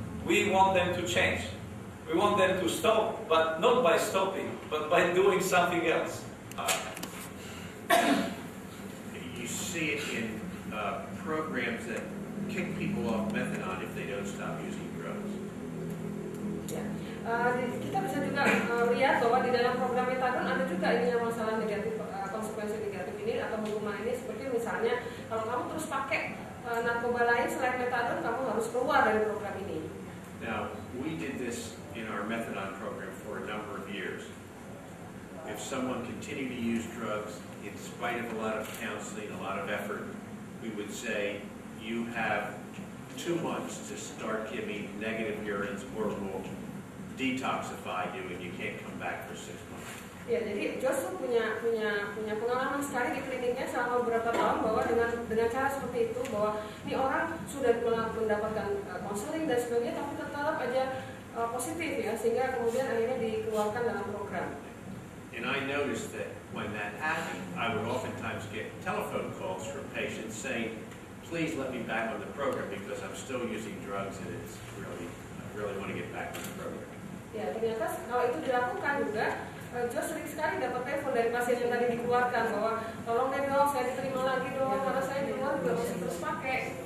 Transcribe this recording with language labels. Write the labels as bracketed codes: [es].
[en] We want them to change. We want them to stop, but not by stopping, but by doing something else. You see it in programs that kick people off methadone if they don't stop using drugs. [id] Ya. Kita bisa juga lihat bahwa di dalam program metadon ada juga ini masalah negatif, konsekuensi negatif ini atau hukuman ini, seperti misalnya kalau kamu terus pakai narkoba lain selain metadon, kamu harus keluar dari program ini. [en] Now, we did this in our methadone program for a number of years. If someone continued to use drugs, in spite of a lot of counseling, a lot of effort, we would say, you have 2 months to start giving negative urines or we'll detoxify you and you can't come back for 6 months. [id] Ya, jadi Joshua punya pengalaman sekali di kliniknya selama beberapa tahun bahwa dengan cara seperti itu, bahwa ini orang sudah mendapatkan konseling dan sebagainya, tapi tetap aja positif ya, sehingga kemudian akhirnya dikeluarkan dalam program. [en] And I noticed that when that happened, I would oftentimes get telephone calls from patients saying, please let me back on the program because I'm still using drugs and I really want to get back on the program. [id] Ya, ternyata kalau itu dilakukan juga, Josh sering sekali dapat telepon dari pasien yang tadi dikeluarkan bahwa tolong deh dong, saya diterima lagi dong, karena saya di luar juga masih terus pakai.